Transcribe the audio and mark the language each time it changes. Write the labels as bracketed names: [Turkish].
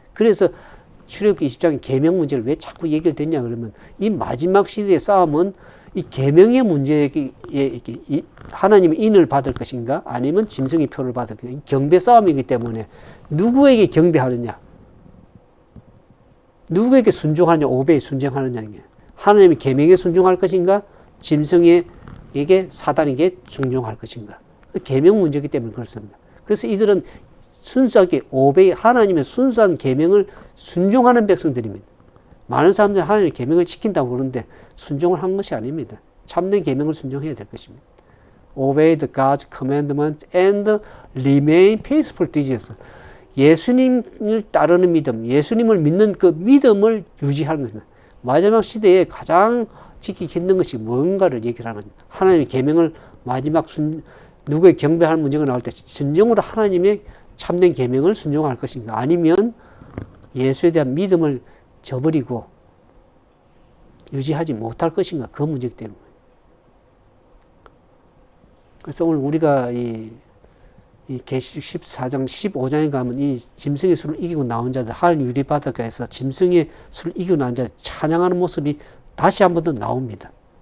[Korean] 그래서 출애굽기 20장의 계명 문제를 왜 자꾸 얘기를 듣냐 그러면 이 마지막 시대의 싸움은 이 계명의 문제에 하나님의 인을 받을 것인가 아니면 짐승의 표를 받을 것인가 경배 싸움이기 때문에 누구에게 경배하느냐 누구에게 순종하느냐 오베이 순종하느냐 하나님의 계명에 순종할 것인가 짐승에게 사단에게 순종할 것인가 계명 문제이기 때문에 그렇습니다. 그래서 이들은 순수하게 오베이 하나님의 순수한 계명을 순종하는 백성들입니다. 많은 사람들은 하나님의 계명을 지킨다고 그러는데 순종을 한 것이 아닙니다. 참된 계명을 순종해야 될 것입니다. [English] Obeyed God's commandments and remain faithful to Jesus. [Korean] 예수님을 따르는 믿음, 예수님을 믿는 그 믿음을 유지하는 것입니다. 마지막 시대에 가장 지키기 힘든 것이 뭔가를 얘기를 하는 거예요. 하나님의 계명을 마지막 누구의 경배하는 문제가 나올 때 진정으로 하나님의 참된 계명을 순종할 것인가 아니면 예수에 대한 믿음을 저버리고 유지하지 못할 것인가 그 문제이기 때문에 그래서 오늘 우리가 이 계시록 14장 15장에 가면 이 짐승의 수를 이기고 나온 자들 하늘 유리바닷가에서 짐승의 수를 이기고 나온 자들 찬양하는 모습이 다시 한 번 더 나옵니다.